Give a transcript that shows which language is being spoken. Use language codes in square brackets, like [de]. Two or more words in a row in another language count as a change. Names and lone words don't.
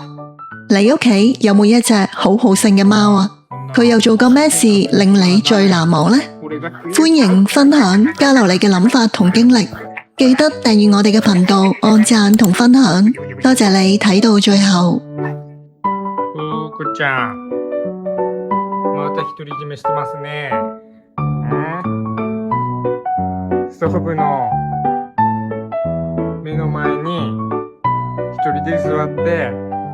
[yue] 你屋企有冇一隻好好勝嘅貓啊？佢又做過咩事令你最難忘呢？歡迎分享交流你嘅諗法同經歷， 記得訂閱我哋嘅頻道，按讚同分享。多謝你睇到最後。 [ja] ふーくちゃん、また独り占めしてますね。ストーブの目の前に一人で座って